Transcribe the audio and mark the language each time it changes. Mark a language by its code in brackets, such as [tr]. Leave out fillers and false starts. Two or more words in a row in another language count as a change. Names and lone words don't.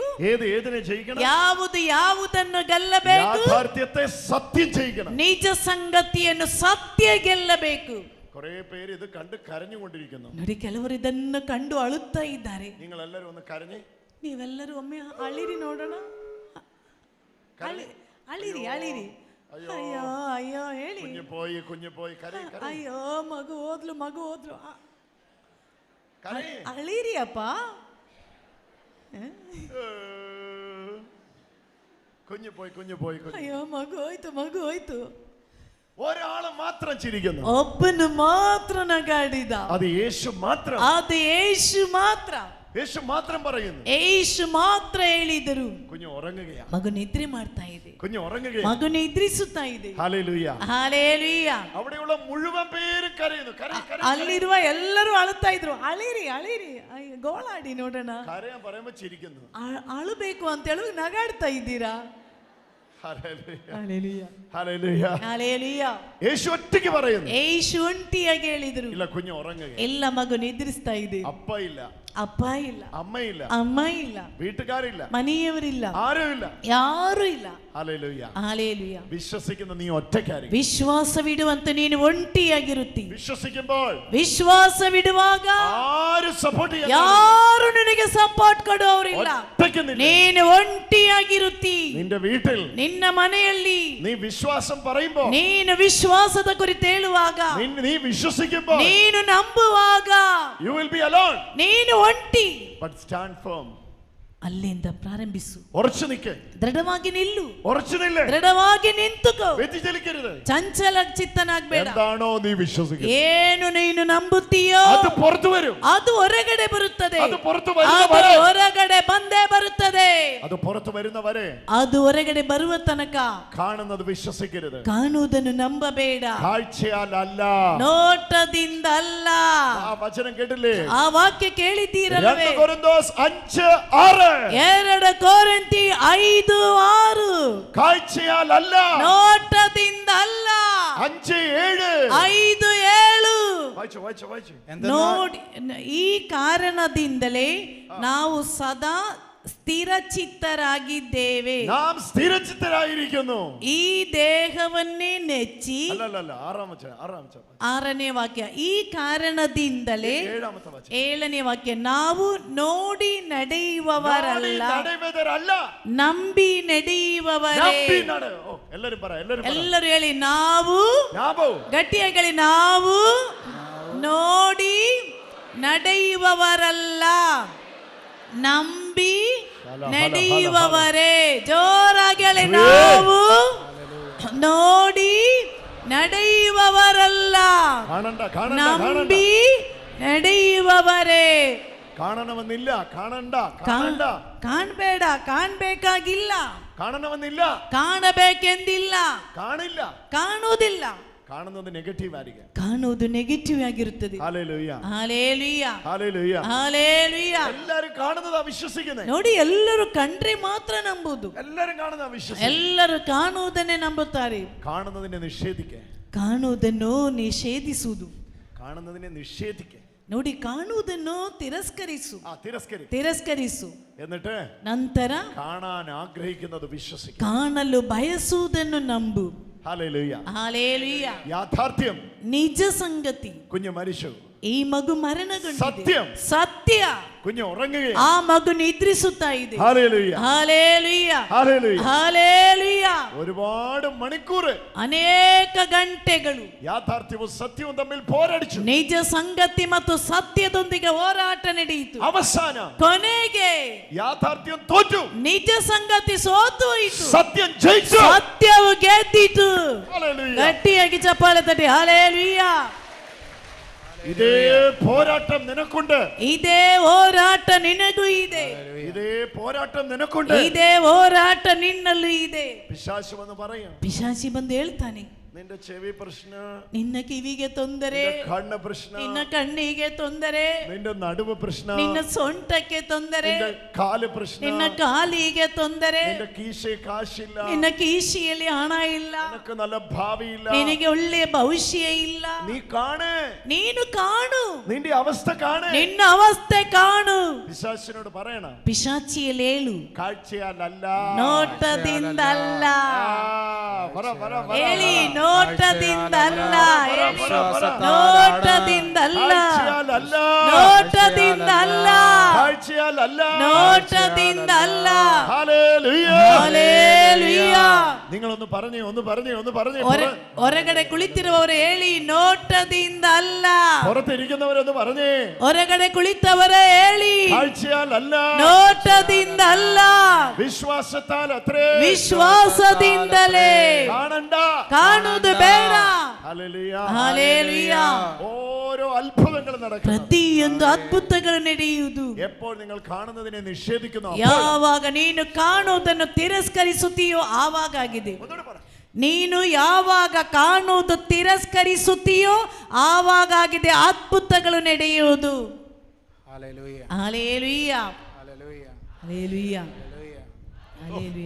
[ml] ഏതിനെ ജയിക്കണം? [kn] ಯಾವುದು ಯಾವುದನ್ನು ಗೆಲ್ಲಬೇಕು? [ml] യാഥാർത്ഥ്യത്തെ സത്യം ജയിക്കണം. [kn] ನಿಜ ಸಂಗತಿಯನ್ನು ಸತ್ಯ ಗೆಲ್ಲಬೇಕು. [ml] കുറെ പേര് ഇത് കണ്ട് കരഞ്ഞുകൊണ്ടിരിക്കുന്നു. [kn] ನೋಡಿ, ಕೆಲವರು ಇದನ್ನು ಕಂಡು ಅಳುತ್ತಾ ಇದ್ದಾರೆ. [ml] നിങ്ങൾ എല്ലാവരും ഒന്ന് കരഞ്ഞേ. [kn] ನೀವೆಲ್ಲರೂ ಒಮ್ಮೆ ಅಳಿರಿ ನೋಡೋಣ. ಅಳಿರಿ ಅಳಿರಿ. ಅಯ್ಯೋ ಅಯ್ಯೋ ಹೇಳಿ. [ml] കുഞ്ഞു പോയി കരയി. [kn] ಅಯ್ಯೋ ಮಗು ಹೋದ್ಲು, ಮಗು ಹೋದ್ಲು. [ml] കരയി. [kn] ಅಳಿರಿ ಅಪ್ಪ. [ml] കുഞ്ഞു പോയി. [kn] ಅಯ್ಯೋ ಮಗು ಹೋಯ್ತು, ಮಗು ಹೋಯ್ತು. [ml] ഒരാള് മാത്രം ചിരിക്കുന്നു. [kn] ಒಬ್ಬನು ಮಾತ್ರ ನಗಾಡಿದ. [ml] അത് യേശു മാത്രം. [kn] ಅದು ಯೇಸು ಮಾತ್ರ. [ml] യേശു മാത്രം പറയുന്നു. [kn] ಯೇಸು ಮಾತ್ರ ಹೇಳಿದರು. [ml] കുഞ്ഞു ഉറങ്ങുകയാണ്. [kn] ಮಗು ನಿದ್ರೆ ಮಾಡ್ತಾ ಇದೆ. [ml] കുഞ്ഞു ഉറങ്ങുകയാണ്. [kn] ಮಗು ನಿದ್ರಿಸುತ್ತಾ ಇದೆ. [ml] ഹല്ലേലൂയ, [kn] ಹಲ್ಲೆಲೂಯ. [ml] അവിടെയുള്ള മുഴുവൻ പേരും കരയുന്നു. [kn] ಅಲ್ಲಿರುವ ಎಲ್ಲರೂ ಅಳುತ್ತಾ ಇದ್ರು. ಅಳಿರಿ ಅಳಿರಿ. ಗೋಳಾಡಿ ನೋಡೋಣ. [ml] കരയാൻ പറയുമ്പോൾ ചിരിക്കുന്നു. [kn] ಅಳಬೇಕು ಅಂತ ಹೇಳಿ ನಗಾಡ್ತಾ ಇದ್ದೀರಾ? [ml] ഹല്ലേലൂയ, [kn] ಹಲ್ಲೆಲೂಯ. [ml] യേശു ഒറ്റയ്ക്ക് പറയുന്നു. [kn] ಯೇಸು ಒಂಟಿಯಾಗಿ ಹೇಳಿದರು. [ml] ഇല്ല, കുഞ്ഞു ഉറങ്ങുക. [kn] ಎಲ್ಲ ಮಗು ನಿದ್ರಿಸ್ತಾ ಇದೆ. [ml] അപ്പ ഇല്ല, [kn] ಅಪ್ಪ ಇಲ್ಲ, [ml] അമ്മയില്ല, [kn] ಅಮ್ಮ ಇಲ್ಲ, [ml] വീട്ടുകാരില്ല, [kn] ಮನೆಯವರಿಲ್ಲ, [ml] ആരുമില്ല. [kn] ಯಾರು ಇಲ್ಲ. [ml] ഹല്ലേലൂയ. [kn] ಹಲ್ಲೆಲೂಯ. [ml] വിശ്വസിക്കുന്ന നീ ഒറ്റയ്ക്കായിരിക്കും. [kn] ವಿಶ್ವಾಸವಿಡುವಂತ ನೀನು ಒಂಟಿಯಾಗಿರುತ್ತಿ. [ml] വിശ്വസിക്കുമ്പോൾ [kn] ವಿಶ್ವಾಸವಿಡುವಾಗ [ml] ആരും സപ്പോർട്ട് ചെയ്യാൻ, [kn] ಯಾರು ನಿನಗೆ ಸಪೋರ್ಟ್ ಕೊಡುವವರಿಲ್ಲ. [ml] ഒറ്റയ്ക്ക് നില്ല. [kn] ನೀನು ಒಂಟಿಯಾಗಿರುತ್ತಿ. [ml] നിന്റെ വീട്ടിൽ [kn] ನಿನ್ನ ಮನೆಯಲ್ಲಿ [ml] നീ വിശ്വാസം പറയുമ്പോൾ, [kn] ನೀನು ವಿಶ್ವಾಸದ ಕುರಿತು ಹೇಳುವಾಗ, [ml] നീ വിശ്വസിക്കുമ്പോൾ, [kn] ನೀನು ನಂಬುವಾಗ, [en] you will be alone, [kn] ನೀನು ಒಂಟಿ. [en] but stand firm. [kn] ಅಲ್ಲಿಂದ ಪ್ರಾರಂಭಿಸು. [ml] ഉറച്ചു നിൽക്ക്. [kn] ದೃಢವಾಗಿ ನಿಲ್ಲು. [ml] ഉറച്ചു നില്ല്. [kn] ದೃಢವಾಗಿ ನಿಂತುಕೋ. [ml] വ്യതിചലിക്കരുത്. [kn] ಚಂಚಲ ಚಿತ್ತನಾಗಬೇಡ. [ml] എന്താണോ നീ വിശ്വസിക്കുന്നത്, [kn] ಏನು ನೀನು ನಂಬುತ್ತೀಯೋ [ml] അത് പുറത്തു വരും. [kn] ಅದು ಹೊರಗಡೆ ಬರುತ್ತದೆ. [ml] അത് പുറത്തു [kn] ಅದು [ml] വരുന്നവരെ, [kn] ಹೊರಗಡೆ ಬಂದೇ ಬರುತ್ತದೆ. [ml] അത് പുറത്തു വരുന്നവരെ [kn] ಅದು ಹೊರಗಡೆ ಬರುವ ತನಕ [ml] കാണുന്നത് വിശ്വസിക്കരുത്. [kn] ಕಾಣುವುದನ್ನು ನಂಬಬೇಡ. [ml] കാഴ്ചയാൽ അല്ല, [kn] ನೋಟದಿಂದ ಅಲ್ಲ. [ml] ആ വചനം കേട്ടില്ലേ? [kn] ಆ ವಾಕ್ಯ ಕೇಳಿದ್ದೀರಲ್ಲವೇ? [ml] 2 കൊരിന്തോസ് 5:6. [kn] 2 ಕೊರಿಂಥಿ 5:6. [ml] കാഴ്ചയാൽ അല്ല, [kn] ನೋಟದಿಂದ ಅಲ್ಲ. 5:7. 5:7. [ml] വായിച്ചു. [kn] ನೋಡಿ, ಈ ಕಾರಣದಿಂದಲೇ ನಾವು ಸದಾ ಸ್ಥಿರಚಿತ್ತರಾಗಿದ್ದೇವೆ. [ml] നാം സ്ഥിരചിത്തരായിരിക്കുന്നു. [kn] ಈ ದೇಹವನ್ನೇ ನೆಚ್ಚಿ. [ml] അല്ലല്ല, 6ാമത്തെ [kn] 6ನೇ ವಾಕ್ಯ. ಈ ಕಾರಣದಿಂದಲೇ [ml] 7ാമത്തെ വചനം. [kn] 7ನೇ ವಾಕ್ಯ. ನಾವು ನೋಡಿ ನಡೆಯುವವರಲ್ಲ, ನಂಬಿ ನಡೆಯುವವರೇ. [ml] എല്ലാരും പറ, [kn] ಎಲ್ಲರೂ ಹೇಳಿ, ನಾವು. ಗಟ್ಟಿಯಾಗಿ ಹೇಳಿ, ನಾವು ನೋಡಿ ನಡೆಯುವವರಲ್ಲ, ನಂಬಿ ನಡೆಯುವವರೇ. ಜೋರಾಗಿ ಹೇಳಿ, ನಾವು ನೋಡಿ ನಡೆಯುವವರಲ್ಲ, ನಂಬಿ ನಡೆಯುವವರೇ. [ml] കാണണമെന്നില്ല, കാണണ്ട, കാണണ്ട, [kn] ಕಾಣಬೇಡ, ಕಾಣಬೇಕಾಗಿಲ್ಲ, [ml] കാണണമെന്നില്ല, [kn] ಕಾಣಬೇಕೆಂದಿಲ್ಲ, [ml] കാണില്ല, [kn] ಕಾಣುವುದಿಲ್ಲ. [ml] കാണുന്നത് നെഗറ്റീവ് ആയിരിക്കും, [kn] ಕಾಣುವುದು ನೆಗೆಟಿವ್ ಆಗಿರುತ್ತದೆ. [ml] ഹല്ലേലൂയ, [kn] ಹಲ್ಲೆಲೂಯ, [ml] ഹല്ലേലൂയ. [kn] ಹಲ್ಲೆಲೂಯ. [ml] എല്ലാരും കാണുന്നതാ വിശ്വസിക്കുന്നത്. [kn] ನೋಡಿ, ಎಲ್ಲರೂ ಕಂಡ್ರೆ ಮಾತ್ರ ನಂಬುದು. [ml] എല്ലാരും കാണുന്നതാ വിശ്വസിക്കുന്നത്. [kn] ಎಲ್ಲರೂ ಕಾಣುವುದನ್ನೇ ನಂಬುತ್ತಾರೆ. [ml] കാണുന്നതിനെ നിഷേധിക്കേ, [kn] ಕಾಣುವುದನ್ನು ನಿಷೇಧಿಸುವುದು. [ml] കാണുന്നതിനെ നിഷേധിക്കേ. [kn] ನೋಡಿ, ಕಾಣುವುದನ್ನು ತಿರಸ್ಕರಿಸು, ತಿರಸ್ಕರಿಸು. [ml] എന്നിട്ട് [kn] ನಂತರ [ml] കാണാൻ ആഗ്രഹിക്കുന്നത് വിശ്വസിക്കും, [kn] ಕಾಣಲು ಬಯಸುವುದನ್ನು ನಂಬು. [ml] ഹല്ലേലൂയ, ഹല്ലേലൂയ. യാഥാർത്ഥ്യം, [kn] ನಿಜ ಸಂಗತಿ, [ml] കുഞ്ഞ് മരിച്ചു. [kn] ಈ ಮಗು ಮರಣಗೊಂಡಿದೆ. [ml] സത്യം, [kn] ಸತ್ಯ, [ml] കുഞ്ഞ് ഉറങ്ങുകയാണ്. [kn] ಆ ಮಗು ನಿದ್ರಿಸುತ್ತಾ ಇದೆ. [ml] ഹല്ലേലൂയ, ഹല്ലേലൂയ, ഹല്ലേലൂയ, ഹല്ലേലൂയ. ഒരുപാട് മണിക്കൂർ, [kn] ಅನೇಕ ಗಂಟೆಗಳು [ml] യാഥാർത്ഥ്യവും സത്യവും തമ്മിൽ പോരടിച്ചു. [kn] ನಿಜ ಸಂಗತಿ ಮತ್ತು ಸತ್ಯದೊಂದಿಗೆ ಹೋರಾಟ ನಡೆಯಿತು. [ml] അവസാനം [kn] ಕೊನೆಗೆ [ml] യാഥാർത്ഥ്യം തോറ്റു, [kn] ನಿಜ ಸಂಗತಿ ಸೋತು ಹೋಯಿತು, [ml] സത്യം ജയിച്ചു, [kn] ಸತ್ಯವು ಗೆದ್ದಿತು. [ml] ഹല്ലേലൂയ. [kn] ಗಟ್ಟಿಯಾಗಿ ಚಪ್ಪಾಳೆ ತಟ್ಟಿ ಹಲ್ಲೇಲೂಯ. [ml] ഇതേ പോരാട്ടം നിനക്കുണ്ട്, [kn] ಇದೇ ಹೋರಾಟ ನಿನಗೂ ಇದೆ, [ml] ഇതേ പോരാട്ടം നിനക്കുണ്ട്. [kn] ಇದೇ ಹೋರಾಟ ನಿನ್ನಲ್ಲೂ ಇದೆ. [ml] പിശാച് വന്ന് പറയും, [kn] ಪಿಶಾಚಿ ಬಂದು ಹೇಳ್ತಾನೆ, [ml] നിന്റെ ചെവി പ്രശ്നം, [kn] ನಿನ್ನ ಕಿವಿಗೆ ತೊಂದರೆ, [ml] കണ്ണ് പ്രശ്നം, [kn] ನಿನ್ನ ಕಣ್ಣಿಗೆ ತೊಂದರೆ, [ml] നിന്റെ നടുവ് പ്രശ്നം, [kn] ನಿನ್ನ ಸೊಂಟಕ್ಕೆ ತೊಂದರೆ, [ml] നിന്റെ കാല് പ്രശ്നം, [kn] ನಿನ್ನ ಕಾಲಿಗೆ ತೊಂದರೆ, [ml] നിന്റെ കീശെ കാശില്ല, [kn] ನಿನ್ನ ಕೀಶಿಯಲ್ಲಿ ಹಣ ಇಲ್ಲ, [ml] നിനക്ക് നല്ല ഭാവിയില്ല, [kn] ನಿನಗೆ ಒಳ್ಳೆಯ ಭವಿಷ್ಯ ಇಲ್ಲ. [ml] നീ കാണ്, [kn] ನೀನು ಕಾಣು, [ml] നിന്റെ അവസ്ഥ കാണ്. [kn] ನಿನ್ನ ಅವಸ್ಥೆ ಕಾಣು. [ml] പിശാചിനോട് പറയണം, [kn] ಪಿಶಾಚಿಯಲ್ಲಿ ಹೇಳು, [ml] കാഴ്ചയാലല്ല, [kn] ನೋಟದಿಂದಲ್ಲ. [ml] പറ, പറ, പറ, [kn] ಹೇಳಿ, [ml] പറ. [kn] ನೋಟದಿಂದಲ್ಲ, ಹೇಳಿ, ನೋಟದಿಂದಲ್ಲ, [ml] കാഴ്ചയാലല്ല, [kn] ನೋಟದಿಂದಲ್ಲ, [ml] കാഴ്ചയാലല്ല, [kn] ನೋಟದಿಂದಲ್ಲ. [ml] ഹല്ലേലൂയ, [kn] ಹಲ್ಲೇಲೂಯ. [ml] നിങ്ങളൊന്ന് പറഞ്ഞേ, ഒന്ന് പറഞ്ഞേ, ഒന്ന് പറഞ്ഞേ. [kn] ಹೊರಗಡೆ ಕುಳಿತಿರುವವರು ಹೇಳಿ, ನೋಟದಿಂದ ಅಲ್ಲ. [ml] പുറത്തിരിക്കുന്നവരൊന്ന് പറഞ്ഞേ, [kn] ಹೊರಗಡೆ ಕುಳಿತವರೇ ಹೇಳಿ, [ml] കാഴ്ചയാലല്ല, [kn] ನೋಟದಿಂದ ಅಲ್ಲ, [ml] വിശ്വാസത്താൽ അത്രേ, [kn] ವಿಶ್ವಾಸದಿಂದಲೇ. [ml] കാണണ്ട, [kn] ಕಾಣುವುದು ಬೇಡ. [ml] ഹല്ലേലൂയ, [kn] ಹಲ್ಲೇಲೂಯ. [ml] ഓരോ അത്ഭുതങ്ങളും നടക്കുന്നു, [kn] ಪ್ರತಿಯೊಂದು ಅದ್ಭುತಗಳು ನಡೆಯುವುದು [ml] എപ്പോൾ നിങ്ങൾ കാണുന്നതിനെ നിഷേധിക്കുന്നു, [kn] ಯಾವಾಗ ನೀನು ಕಾಣುವುದನ್ನು ತಿರಸ್ಕರಿಸುತ್ತೀಯೋ ಆವಾಗ ಆಗಿದೆ. ನೀನು ಯಾವಾಗ ಕಾಣುವುದು ತಿರಸ್ಕರಿಸುತ್ತೀಯೋ ಆವಾಗ ಆಗಿದೆ ಅದ್ಭುತಗಳು ನಡೆಯುವುದು. Hallelujah. ಹಲ್ಲೇಲೂಯ, Hallelujah. ಹಲ್ಲೇಲೂಯ, ಹಲ್ಲೇಲೂಯ.